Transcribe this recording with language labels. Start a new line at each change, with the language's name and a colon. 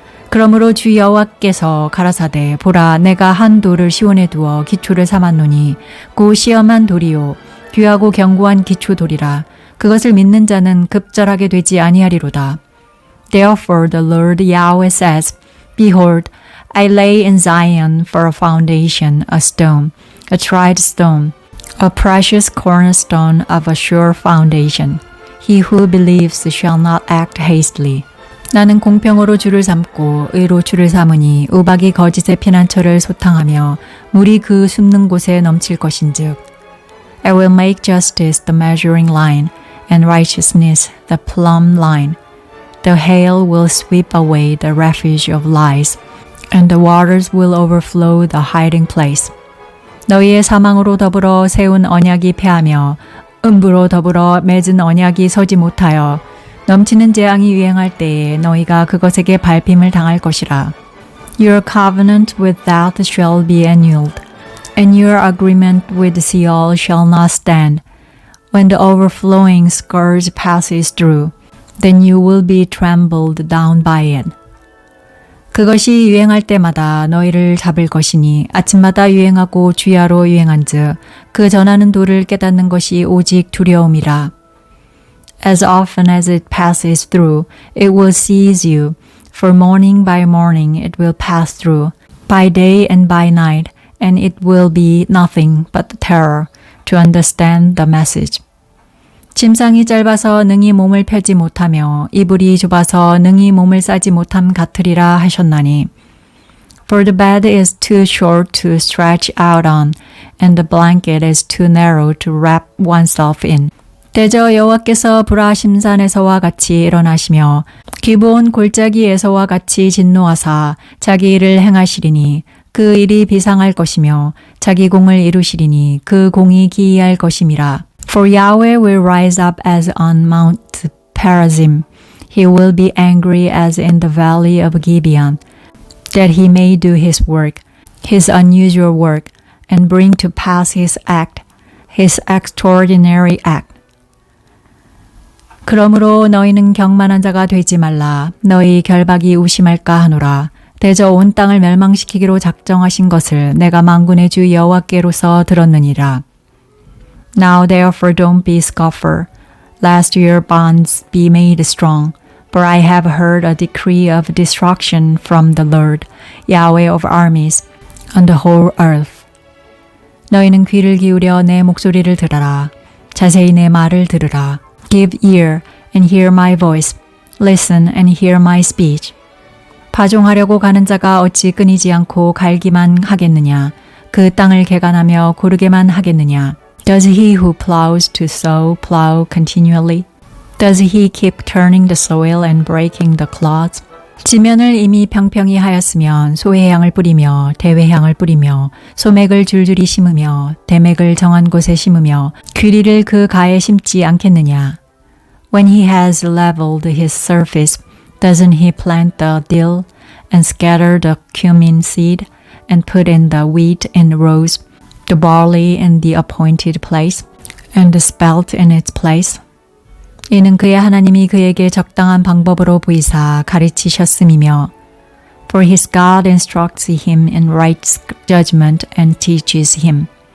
Korean: 그러므로 주 여호와께서 가라사대 보라 내가 한 돌을 시온에 두어 기초를 삼았노니 그 시험한 돌이요 귀하고 견고한 기초 돌이라 그것을 믿는 자는 급절하게 되지 아니하리로다.
English: Therefore the Lord Yahweh says, Behold, I lay in Zion for a foundation, a stone, a tried stone, a precious cornerstone of a sure foundation. He who believes shall not act hastily.
Korean: 나는 공평으로 주를 삼고 의로 주를 삼으니 우박이 거짓의 피난처를 소탕하며 물이 그 숨는 곳에 넘칠 것인즉
English: I will make justice the measuring line and righteousness the plumb line. The hail will sweep away the refuge of lies and the waters will overflow the hiding place.
Korean: 너희의 사망으로 더불어 세운 언약이 패하며 음부로 더불어 맺은 언약이 서지 못하여 넘치는 재앙이 유행할 때에 너희가 그것에게 밟힘을 당할 것이라.
English: Your covenant with death shall be annulled, and your agreement with Sheol shall not stand. When the overflowing scourge passes through, then you will be trampled down by it.
Korean: 그것이 유행할 때마다 너희를 잡을 것이니 아침마다 유행하고 주야로 유행한즉 그 전하는 도를 깨닫는 것이 오직 두려움이라.
English: As often as it passes through, it will seize you, for morning by morning it will pass through, by day and by night, and it will be nothing but terror to understand the message.
Korean: 침상이 짧아서 능히 몸을 펴지 못하며 이불이 좁아서 능히 몸을 싸지 못함 같으리라 하셨나니.
English: For the bed is too short to stretch out on, and the blanket is too narrow to wrap oneself in.
Korean: 대저 여호와께서 브라심산에서와 같이 일어나시며 기브온 골짜기에서와 같이 진노하사 자기 일을 행하시리니 그 일이 비상할 것이며 자기 공을 이루시리니 그 공이 기이할 것임이라.
English: For Yahweh will rise up as on Mount Perazim. He will be angry as in the valley of Gibeon, that he may do his work, his unusual work, and bring to pass his act, his extraordinary act.
Korean: 그러므로 너희는 경만한 자가 되지 말라. 너희 결박이 우심할까 하노라. 대저 온 땅을 멸망시키기로 작정하신 것을 내가 만군의 주 여호와께로서 들었느니라.
English: Now therefore don't be scoffer, lest your bonds be made strong. For I have heard a decree of destruction from the Lord, Yahweh of armies, on the whole earth.
Korean: 너희는 귀를 기울여 내 목소리를 들어라. 자세히 내 말을 들으라.
English: Give ear and hear my voice. Listen and hear my speech.
Korean: 파종하려고 가는 자가 어찌 끊이지 않고 갈기만 하겠느냐. 그 땅을 개간하며 고르게만 하겠느냐.
English: Does he who plows to sow plow continually? Does he keep turning the soil and breaking the clods?
Korean: 지면을 이미 평평히 하였으면 소회향을 뿌리며 대회향을 뿌리며 소맥을 줄줄이 심으며 대맥을 정한 곳에 심으며 귀리를 그 가에 심지 않겠느냐.
English: When he has leveled his surface, doesn't he plant the dill and scatter the cumin seed and put in the wheat in rows, the barley in the appointed place, and the spelt in its place?
Korean: 이는 그의 하나님이 그에게 적당한 방법으로 보이사 가르치셨음이며
English: For his God instructs him in right judgment and teaches him.